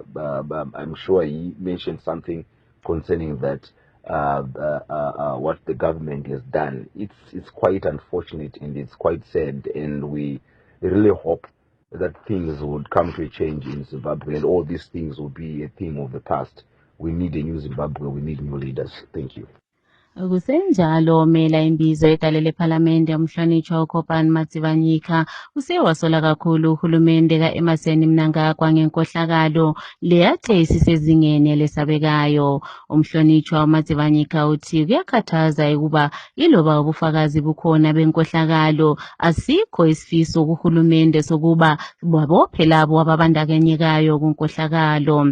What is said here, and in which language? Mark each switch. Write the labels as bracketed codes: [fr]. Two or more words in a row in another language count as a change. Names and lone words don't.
[en] I'm sure he mentioned something concerning that what the government has done. It's quite unfortunate and it's quite sad, and we really hope that things would come to a change in Zimbabwe and all these things will be a thing of the past. We need a new Zimbabwe. We need new leaders. Thank you. [nd] Kusenjalo mela imbizo edale lePhalamende umhlonitshwa uKhopani Matsivanyika usewasola kakhulu uhulumende ka-Emmerson Mnangagwa ngenkohlakalo leyathe isisezingeni lesabekayo. Umhlonitshwa uMatsivanyika uthi kuyakhathaza ukuba iloba ubufakazi bukhona benkohlakalo, asikho isifiso kuhulumende sokuba babophe labo ababandakanyekayo kunkohlakalo.